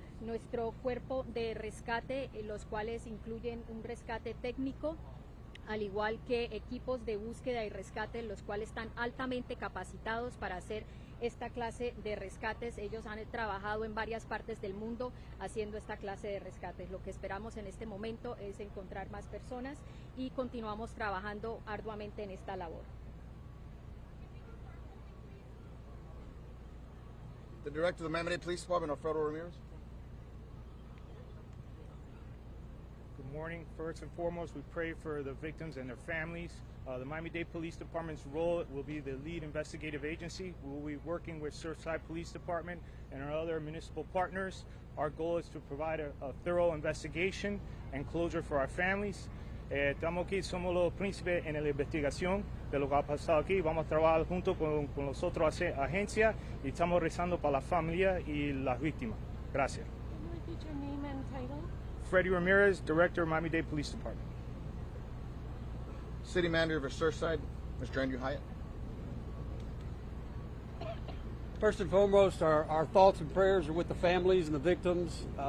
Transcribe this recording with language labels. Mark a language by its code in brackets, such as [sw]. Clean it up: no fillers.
[es] Nuestro cuerpo de rescate, los cuales incluyen un rescate técnico, al igual que equipos de búsqueda y rescate, los cuales están altamente capacitados para hacer esta clase de rescates. Ellos han trabajado en varias partes del mundo haciendo esta clase de rescates. Lo que esperamos en este momento es encontrar más personas y continuamos trabajando arduamente en esta labor. [en] The Director of the Miami-Dade Police Department, Alfredo Ramirez. Good morning. First and foremost, we pray for the victims and their families. The Miami-Dade Police Department's role will be the lead investigative agency. We will be working with Surfside Police Department and our other municipal partners. Our goal is to provide a thorough investigation and closure for our families. [es] Estamos aquí, somos los príncipes en la investigación de lo que ha pasado aquí. Vamos a trabajar junto con las otras agencias y estamos rezando para la familia y las víctimas. Gracias. [en] Can you repeat your name and title? Freddie Ramirez, Director of Miami-Dade Police Department. City Manager of Surfside, Mr. Andrew Hyatt. First and foremost, our thoughts and prayers are with the families and the victims.